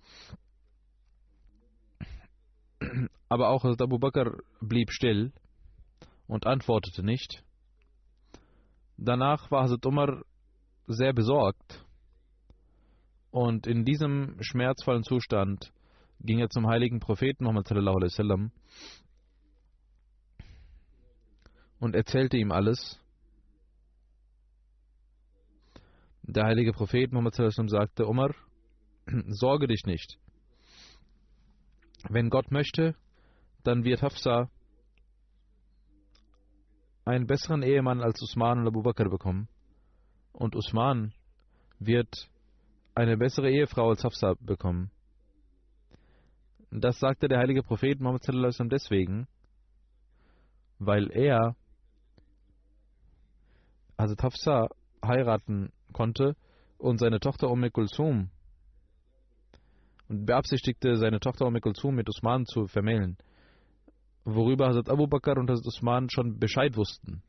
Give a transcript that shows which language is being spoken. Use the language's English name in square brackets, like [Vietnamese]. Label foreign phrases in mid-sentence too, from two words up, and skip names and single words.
[German] Aber auch Hazrat Abu Bakr blieb still und antwortete nicht. Danach war Hazrat Umar sehr besorgt und in diesem schmerzvollen Zustand ging er zum heiligen Propheten Muhammad [Arabic] صلى الله عليه وسلم [German] und erzählte ihm alles. Der heilige Prophet Muhammad [Arabic] صلى الله عليه وسلم [German] sagte: Umar, sorge dich nicht. Wenn Gott möchte, dann wird Hafsa einen besseren Ehemann als Usman und Abu Bakr bekommen. Und Usman wird eine bessere Ehefrau als Hafsa bekommen. Das sagte der heilige Prophet Muhammad [Arabic] صلى الله عليه وسلم [German] deswegen, weil er Hazrat Hafsa heiraten konnte und seine Tochter Kulthum und beabsichtigte, seine Tochter Kulthum mit Usman zu vermählen, worüber Hazrat Abu Bakr und Hazrat Usman schon Bescheid wussten.